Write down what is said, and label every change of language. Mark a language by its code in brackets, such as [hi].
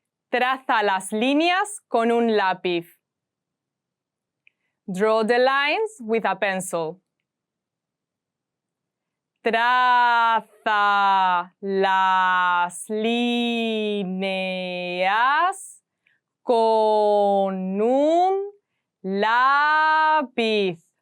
[es] Traza las líneas con un lápiz. [en] Draw the lines with a pencil. [es] Traza las líneas con un lápiz.